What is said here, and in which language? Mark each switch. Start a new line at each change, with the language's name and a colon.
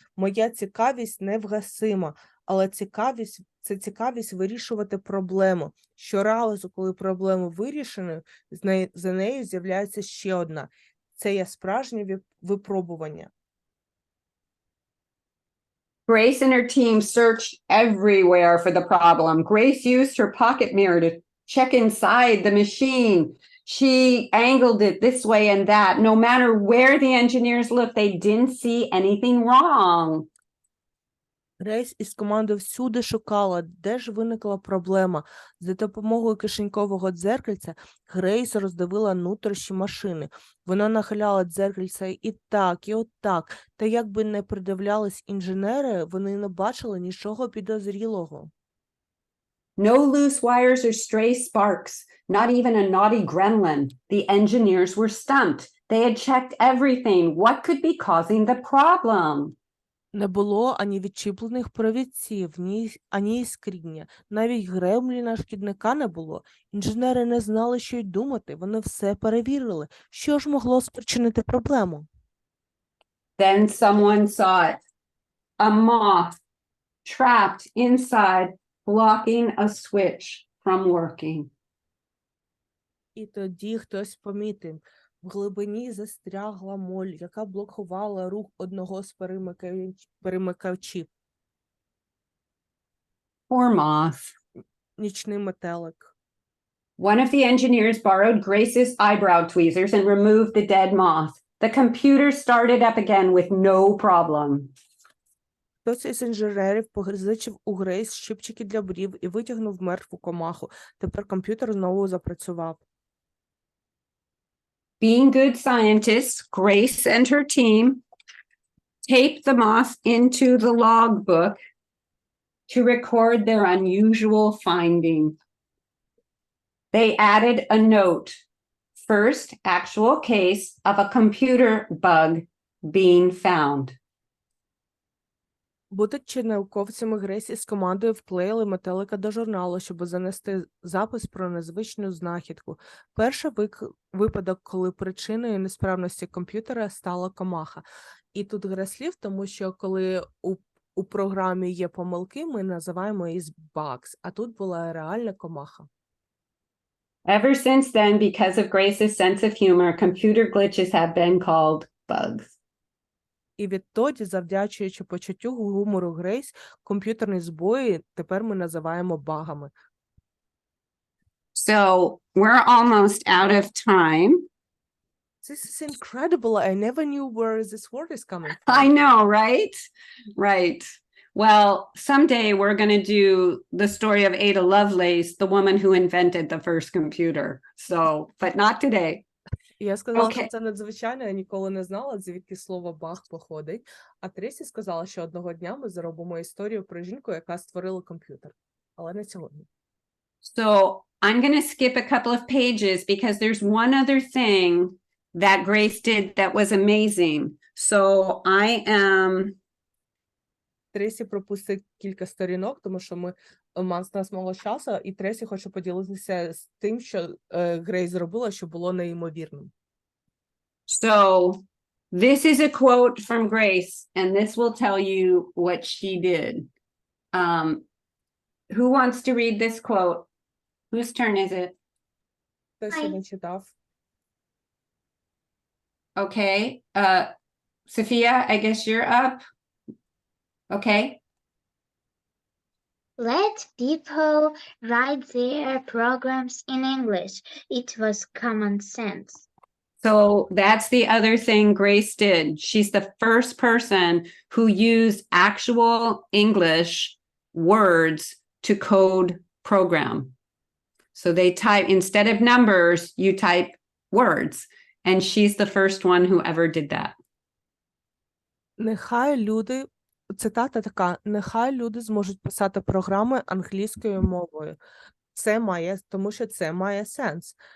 Ukrainian: Моя цікавість невгасима, але цікавість – це цікавість вирішувати проблему. Щоразу, коли проблема вирішена, за нею з'являється ще одна. Це є справжнє випробування.
English: Grace and her team searched everywhere for the problem. Grace used her pocket mirror to check inside the machine. She angled it this way and that. No matter where the engineers looked, they didn't see anything wrong.
Ukrainian: Грейс із командою всюди шукала, де ж виникла проблема. За допомогою кишенькового дзеркальця Грейс роздивила нутрощі машини. Вона нахиляла дзеркальця і так, і отак. Та як би не придивлялись інженери, вони не бачили нічого підозрілого.
English: No loose wires or stray sparks, not even a naughty gremlin. The engineers were stumped. They had checked everything. What could be causing the problem?
Ukrainian: Не було ані відчіплених провідців, ані іскріння. Навіть гремліна шкідника не було. Інженери не знали, що й думати. Вони все перевірили. Що ж могло спричинити проблему?
English: Then someone saw it. A moth trapped inside, blocking a switch from working.
Ukrainian: І тоді хтось помітив. В глибині застрягла моль, яка блокувала рух одного з перемикачів.
English: Poor moth.
Ukrainian: Нічний метелик.
English: One of the engineers borrowed Grace's eyebrow tweezers and removed the dead moth. The computer started up again with no problem.
Ukrainian: Хтось із інженерів позичив у Грейс щипчики для брів і витягнув мертву комаху. Тепер комп'ютер знову запрацював.
English: Being good scientists, Grace and her team taped the moth into the logbook to record their unusual finding. They added a note, first actual case of a computer bug being found.
Ukrainian: Будучи науковцями, Грейс із командою вклеїли метелика до журналу, щоб занести запис про незвичну знахідку. Перший випадок, коли причиною несправності комп'ютера стала комаха. І тут гра слів, тому що коли у програмі є помилки, ми називаємо її bugs, а тут була реальна комаха.
English: Ever since then, because of Grace's sense of humor, computer glitches have been called bugs.
Ukrainian: І відтоді, завдячуючи почуттю гумору Грейс, комп'ютерні збої тепер ми називаємо багами.
English: So we're almost out of time. This is incredible. I never knew where this word is coming from. I know, right? Right. Well, someday we're going to do the story of Ada Lovelace, the woman who invented the first computer. So, but not today.
Ukrainian: І я сказала, що Окей. це надзвичайно, я ніколи не знала, звідки слово «баг» походить. А Трейсі сказала, що одного дня ми зробимо історію про жінку, яка створила комп'ютер. Але не сьогодні.
English: So I'm going to skip a couple of pages because there's one other thing that Grace did that was amazing. So I am...
Ukrainian: Трейсі пропустить кілька сторінок, тому що у нас мало часу, і Трейсі хоче поділитися з тим, що Грейс зробила, що було неймовірним.
English: So this is a quote from Grace, and this will tell you what she did. Who wants to read this quote? Whose turn is it?
Ukrainian: Хтось його читав.
English: Okay. Sophia, I guess you're up. Okay. Let people write their programs in English. It was common sense. So that's the other thing Grace did. She's the first person who used actual English words to code program. So they type, instead of numbers, you type words. And she's the first one who ever did that.
Ukrainian: Нехай люди, цитата така, нехай люди зможуть писати програми англійською мовою. Це має, тому що це має сенс.